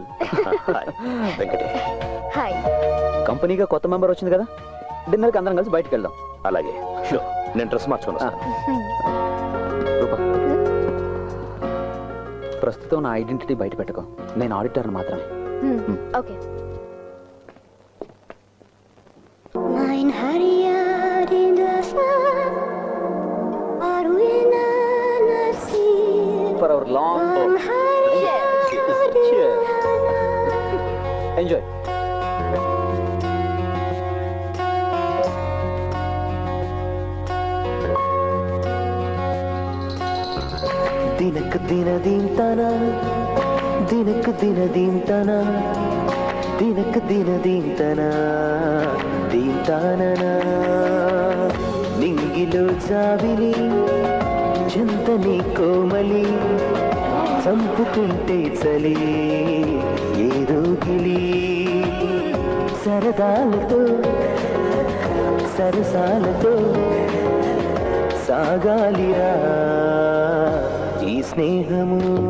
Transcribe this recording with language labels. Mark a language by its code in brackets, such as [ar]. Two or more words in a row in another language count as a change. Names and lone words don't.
[te] వెంకటే. హాయ్. కంపెనీగా కొత్త మెంబర్ వచ్చింది కదా, డిన్నర్ కి అందరం కలిసి బయటకు వెళ్దాం. అలాగే, షూర్. నేను డ్రెస్ మార్చుకుని వస్తాను. రూప, ప్రస్తుతం నా ఐడెంటిటీ బయట పెట్టుకో, నేను ఆడిటర్ మాత్రమే. ఓకే. [en] For our long walk. Cheers. Enjoy. [kn] ದಿನಕ್ಕೆ ದಿನ ದೀಂತಾನ ದಿನಕ್ಕೆ ದಿನ ದೀಂತಾನ ದಿನಕ್ಕೆ ದಿನ ದೀಂತಾನ ದೀಂತಾನನ [te] నింగిలో జావిలి చింతని కోమలి చంపుకుంటే చలి ఏదో గిలి సరదాలతో సరసాలతో సాగాలిరా ఈ స్నేహము.